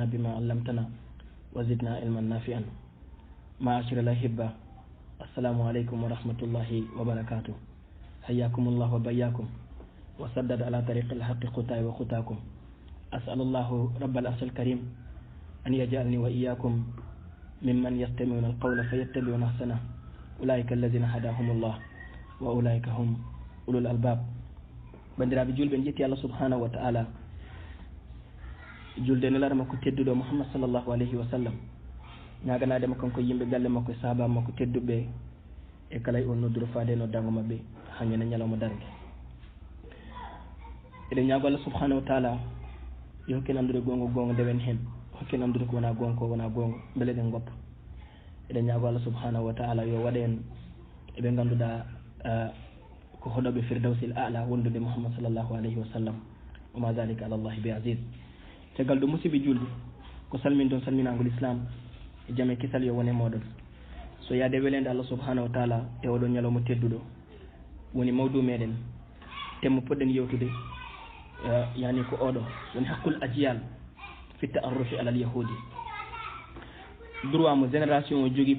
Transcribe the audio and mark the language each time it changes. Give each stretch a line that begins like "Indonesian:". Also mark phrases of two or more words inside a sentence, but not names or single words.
Arabic: بما علمتنا وزدنا علما نافعا معاشر الأحبة السلام عليكم ورحمة الله وبركاته حياكم الله وبياكم وسدد على طريق الحق خطاي وخطاكم أسأل الله رب العرش الكريم أن يجعلني وإياكم ممن يستمعون القول فيتبعون أحسنه أولئك الذين هداهم الله وأولئك هم أولو الألباب
Fula: bandiraɓe julɓe en jetti Allah
Arabic: سبحانه وتعالى
Fula: julde nelarma ko tedduɗo Muhammad
Arabic: صلى الله عليه وسلم
Fula: ñaganadema kanko yimɓe galle makko e sahaba makko tedduɓe e kala on nodduro faade noddango mabɓe hañene ñalawma darde eɗen ñaago Allah
Arabic: سبحانه وتعالى
Fula: yo hokken andude gonga gonga ndewen hen hokken andude ko wona gonga ko wona gonga beele eɗen goppa eɗen ñaago Allah
Arabic: سبحانه وتعالى
Fula: yo waɗa en eɓe ganduɗa ko hoɗoɓe
Arabic: الفردوس الأعلى
Fula: wondude Muhammad
Arabic: صلى الله عليه وسلم وما ذلك على الله بعزيز
Fula: tegal ɗo musidɓe julɓe ko salmin ɗon salminagol islam e jaame kisal yo wone moɗon so yaade welede Allah
Arabic: سبحانه وتعالى
Fula: e oɗon ñalawma tedduɗo woni mawdu meɗen temmo poɗɗen yewtude yani ko oɗo woni
Arabic: حق الأجيال في التعرف على اليهود
Fula: droit mo génération o jogui